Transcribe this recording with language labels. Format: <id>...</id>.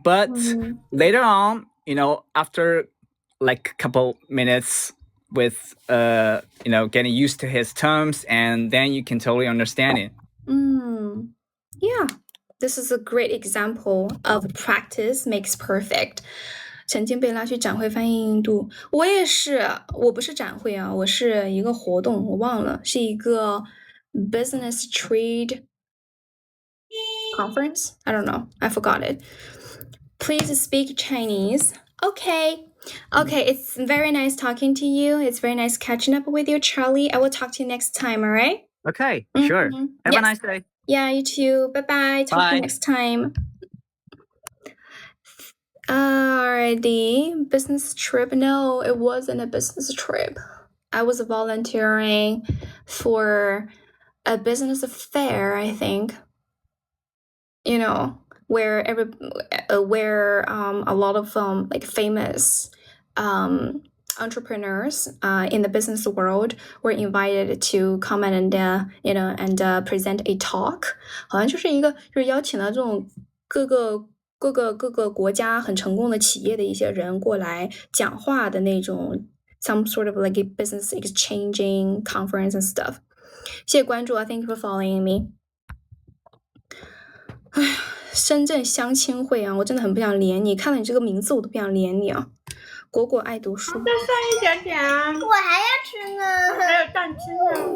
<en>But later on, after a couple minutes with getting used to his terms, and then you can totally understand it. Yeah, this is a great example of practice makes perfect.</en> <zh>曾经被拉去展会翻译印度，我也是，我不是展会啊，我是一个活动，我忘了，是一个</zh> <en>business trade conference. I don't know, I forgot it. Please speak Chinese. Okay, it's very nice talking to you. It's very nice catching up with you, Charlie. I will talk to you next time, all right? Okay, sure. Have a nice day. Yeah, you too. Bye-bye. Talk to you next time. Alrighty. Business trip. No, it wasn't a business trip. I was volunteering for a business fair, I think. Where a lot of famous entrepreneurs in the business world were invited to come and present a talk.</en> <zh>好像就是邀请了这种各个国家很成功的企业的一些人过来讲话的那种</zh> <en>some sort of a business exchanging conference and stuff.</en> <zh>谢谢关注啊</zh> <en>，Thank you for following me.</en> <zh>深圳相亲会啊，我真的很不想连你，看了你这个名字我都不想连你啊。果果爱读书。再剩一点点啊！我还要吃呢，还有蛋清呢。</zh>